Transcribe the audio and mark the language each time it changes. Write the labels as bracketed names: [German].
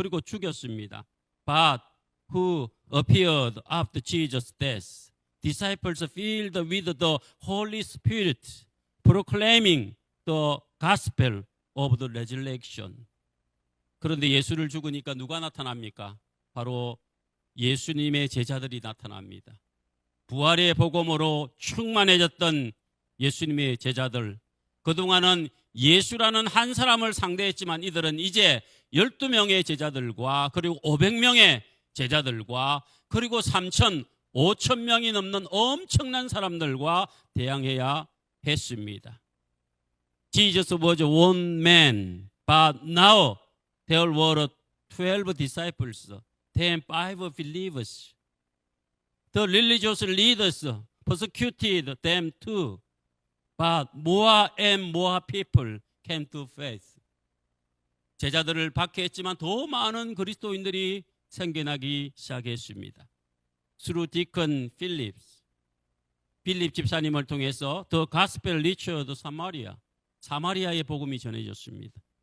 [Korean] 그리고 죽였습니다. [English] But who appeared after Jesus' death? Disciples filled with the Holy Spirit, proclaiming the gospel of the resurrection. [Korean] 그런데 예수를 죽으니까 누가 나타납니까? 바로 예수님의 제자들이 나타납니다. 부활의 복음으로 충만해졌던 예수님의 제자들. 그동안은 예수라는 한 사람을 상대했지만 이들은 이제 12명의 제자들과 그리고 500명의 제자들과 그리고 5,000명이 넘는 엄청난 사람들과 대항해야 했습니다. [English] Jesus was one man, but now there were 12 disciples, then 5 believers. The religious leaders persecuted them too, but more and more people came to faith. [Korean] 제자들을 박해했지만 더 많은 그리스도인들이 생겨나기 시작했습니다. [English] Through Deacon Phillips, [Korean] 빌립 집사님을 통해서 [English] the gospel reached Samaria, [Korean] 사마리아의 복음이 전해졌습니다.